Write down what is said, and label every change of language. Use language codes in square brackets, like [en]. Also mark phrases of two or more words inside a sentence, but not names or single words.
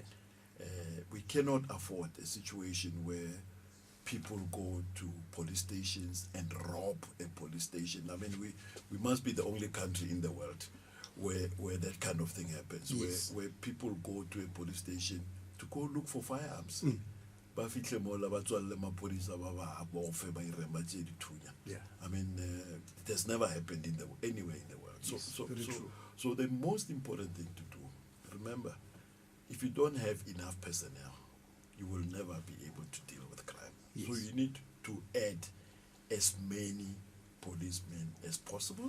[en] We cannot afford a situation where people go to police stations and rob a police station. I mean, we must be the only country in the world where that kind of thing happens, Yes. where people go to a police station to go look for firearms. [tn] Ba fihle mo la ba tswalle maphodisa ba ba bofe ba irema tse dithunya. [en] Yeah. I mean, it has never happened anywhere in the world. Yes, very true. So the most important thing to do, remember, if you don't have enough personnel, you will never be able to deal with crime. Yes. So you need to add as many policemen as possible.